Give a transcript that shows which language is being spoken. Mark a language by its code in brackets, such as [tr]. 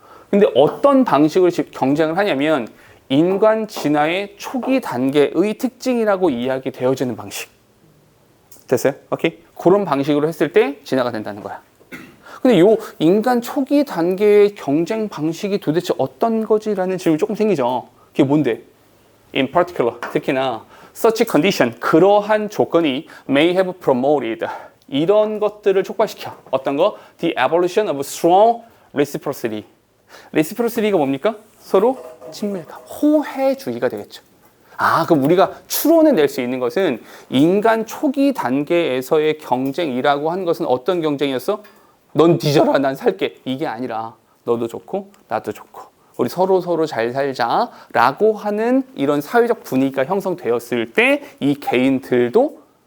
[ko] 근데 어떤 방식으로 경쟁을 하냐면 인간 진화의 초기 단계의 특징이라고 이야기되어지는 방식. 됐어요? 오케이? 그런 방식으로 했을 때 진화가 된다는 거야. 근데 요 인간 초기 단계의 경쟁 방식이 도대체 어떤 거지라는 질문이 조금 생기죠. 그게 뭔데? [en] In particular, [ko] 특히나 [en] such condition, [ko] 그러한 조건이 [en] may have promoted, [ko] 이런 것들을 촉발시켜. 어떤 거? [en] The evolution of strong reciprocity. [ko] reciprocity가 뭡니까? 서로 친밀감, 호혜주의가 되겠죠. 그럼 우리가 추론해 낼 수 있는 것은 인간 초기 단계에서의 경쟁이라고 하는 것은 어떤 경쟁이었어? 넌 뒤져라, 난 살게. 이게 아니라 너도 좋고 나도 좋고 우리 서로 잘 살자라고 하는 이런 사회적 분위기가 형성되었을 때 이 개인들도